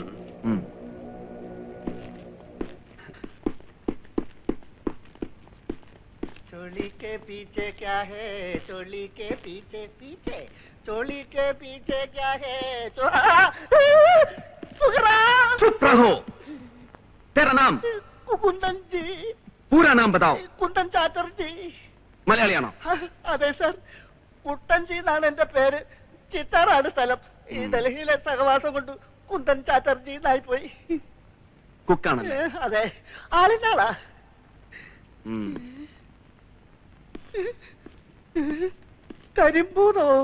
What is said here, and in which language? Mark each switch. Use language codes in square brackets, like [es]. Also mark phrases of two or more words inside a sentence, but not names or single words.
[hi] चोली के पीछे क्या है? चोली के पीछे पीछे चोली के पीछे क्या है? सुखराम. चुप रहो. तेरा नाम? कुंदन जी. पूरा नाम बताओ. कुंदन ചാറ്റർജി. [ml] മലയാളിയാണോ? അതെ സർ, കുട്ടൻജി എന്നാണ് എന്റെ പേര്. ചിത്താറാണ് സ്ഥലം. ഈ ഡൽഹിയിലെ സഹവാസം കൊണ്ട് കുന്ദൻ ചാറ്റർജി എന്നായി പോയി. കുക്കാണല്ലേ? അതെ, ആളിന്റെ ആളാ. കരിമ്പൂതോ?